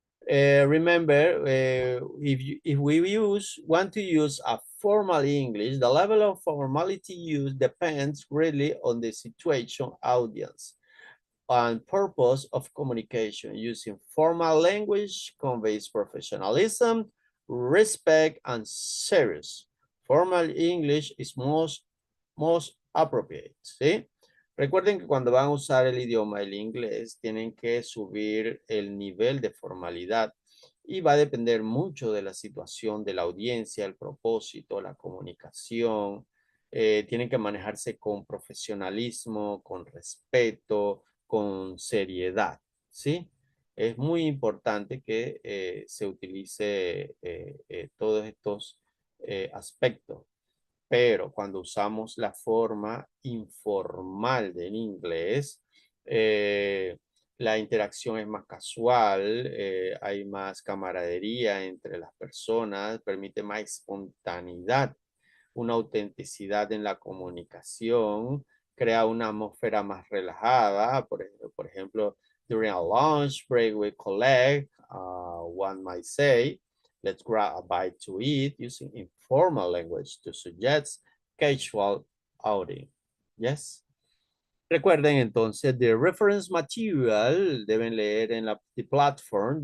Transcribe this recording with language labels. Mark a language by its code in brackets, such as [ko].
[en] Remember, if we want to use a formal English, the level of formality used depends greatly on the situation, audience, and purpose of communication. Using formal language conveys professionalism, respect, and serious. Formal English is most appropriate, ¿sí? [es] Recuerden que cuando van a usar el idioma, el inglés, tienen que subir el nivel de formalidad y va a depender mucho de la situación de la audiencia, el propósito, la comunicación. Tienen que manejarse con profesionalismo, con respeto, con seriedad, ¿sí? Es muy importante que se utilice todos estos aspectos. Pero cuando usamos la forma informal del inglés, la interacción es más casual, hay más camaradería entre las personas, permite más espontaneidad, una autenticidad en la comunicación, crea una atmósfera más relajada. Por ejemplo, [en] during a lunch break we collect, one might say, let's grab a bite to eat, using informal language to suggest casual outing. Yes. [es] Recuerden entonces, [en] the reference material, [es] deben leer en [en] the platform.